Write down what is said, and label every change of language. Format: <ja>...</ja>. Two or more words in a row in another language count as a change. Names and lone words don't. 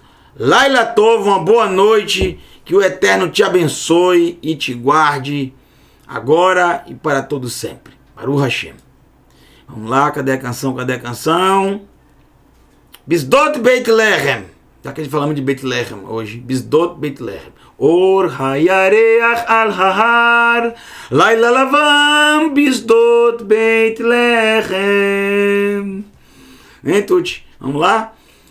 <he>לילה טוב,</he> <pt>uma boa noite. Que o Eterno te abençoe e te guarde agora e para todo sempre.</pt> <he>ברוך השם.</he> <pt>Vamos lá, cadê a canção? Cadê a canção?</pt> <he>בשדות בית לחם.</he> <pt>Já que a gente falamos de Beit Lehem hoje.</pt> <he>בשדות בית לחם. אור הירח על ההר. לילה לבן בשדות בית לחם.</he> <pt>Hein, Tuti? Vamos lá?</pt>